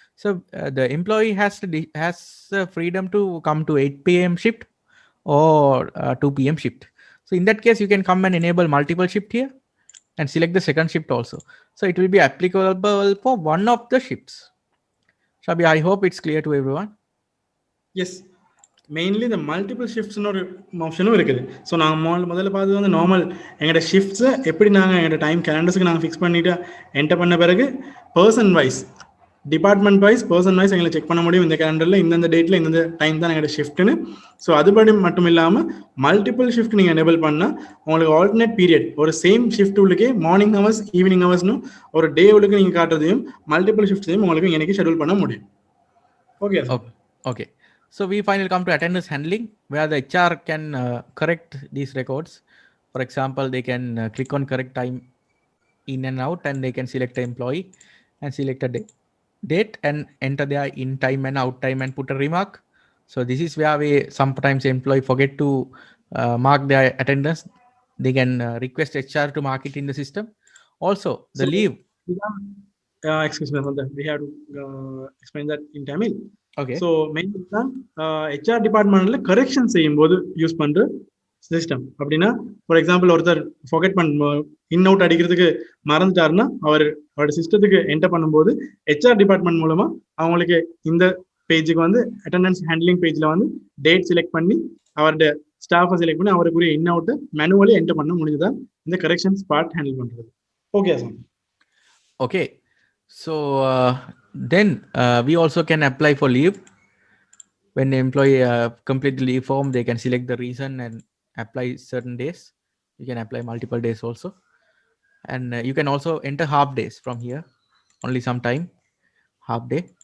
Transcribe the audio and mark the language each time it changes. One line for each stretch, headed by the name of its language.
English: So the employee has freedom to come to 8 PM shift or 2 PM shift. So in that case, you can come and enable multiple shift here and select the second shift also. So it will be applicable for one of the shifts. Shabi, I hope it's clear to everyone. Yes.
Tamil: Mainly இந்த multiple ஷிஃப்ட்ஸ்னு ஒரு ஆப்ஷனும் இருக்குது. So நாங்கள் முதல்ல பார்த்தது வந்து normal எங்களோட ஷிஃப்ட்ஸை எப்படி நாங்கள் எங்களோட டைம் கேலண்டர்ஸுக்கு நாங்கள் ஃபிக்ஸ் பண்ணிவிட்டு என்டர் பண்ண பிறகு person wise, department wise, person wise எங்களை செக் பண்ண முடியும் இந்த கேலண்டரில் இந்தந்த டேட்டில் இந்தந்த டைம் தான் எங்களோட ஷிஃப்ட்டுன்னு. ஸோ அதுபடி மட்டும் இல்லாமல் மல்டிபிள் ஷிஃப்ட் நீங்கள் எனேபிள் பண்ணால் உங்களுக்கு ஆல்டர்னேட் பீரியட் ஒரு same shift உள்ளுக்கே morning hours, evening ஹவர்ஸ்னு ஒரு டே உள்ளுக்கு நீங்கள் காட்டுறதையும் மல்டிபிள் ஷிஃப்ட்ஸையும் உங்களுக்கு எனக்கு ஷெடியூல் பண்ண முடியும். Okay okay.
English: So we finally come to attendance handling, where the HR can correct these records. For example, they can click on correct time in and out, and they can select the employee and select a day. date and enter their in time and out time and put a remark. So this is where we sometimes employee forget to mark their attendance. They can request HR to mark it in the system. Also, the So, leave. excuse me, Nanda, we have to explain that in Tamil. Okay.
Tamil: So main தான் HR டிபார்ட்மெண்ட்ல correction செய்யும் போது use பண்ற system. அப்படின்னா for example ஒருத்தர் forget in out அடிக்கிறதுக்கு மறந்துட்டாருன்னா அவரோட சிஸ்டத்துக்கு enter பண்ணும்போது ஹெச்ஆர் டிபார்ட்மெண்ட் மூலமா அவங்களுக்கு இந்த பேஜுக்கு வந்து அட்டெண்டன்ஸ் ஹேண்ட்லிங் பேஜ்ல வந்து டேட் செலக்ட் பண்ணி அவரோட ஸ்டாஃபை செலக்ட் பண்ணி அவருக்குரிய இன் அவுட்டை மேனுவலி என்டர் பண்ண முடிஞ்சதா இந்த கரெக்ஷன்ஸ் பார்ட் ஹேண்டில் பண்றது. Okay sir. Okay.
English: So then we also can apply for leave. When the employee complete the leave form, they can select the reason and apply certain days. You can apply multiple days also. And you can also enter half days from here, only some time, half day.